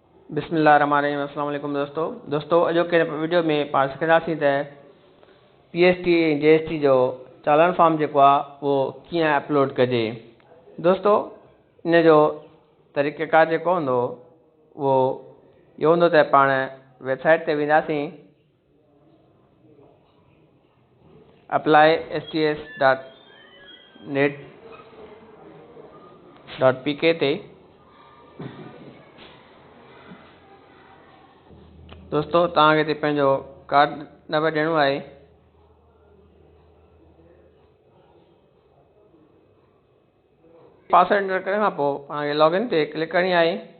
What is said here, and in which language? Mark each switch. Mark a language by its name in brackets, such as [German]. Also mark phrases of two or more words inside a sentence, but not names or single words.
[Arabic] بسم الله الرحمن الرحيم السلام عليكم [Sindhi] दोस्तों अॼोके वीडियो में पाण सिखंदासीं त PST JST जो चालान फॉर्म जेको आहे उहो कीअं अपलोड कजे। दोस्तों इन जो तरीक़ेकार जेको हूंदो उहो इहो हूंदो त पाण वेबसाइट ते वेंदासीं apply.sts.net.pk ते। दोस्तों तव्हांखे हिते पंहिंजो कार्ड नंबर ॾियणो आहे। पासवर्ड एंटर करण खां पोइ पाण लॉगिन ते क्लिक करणी आहे।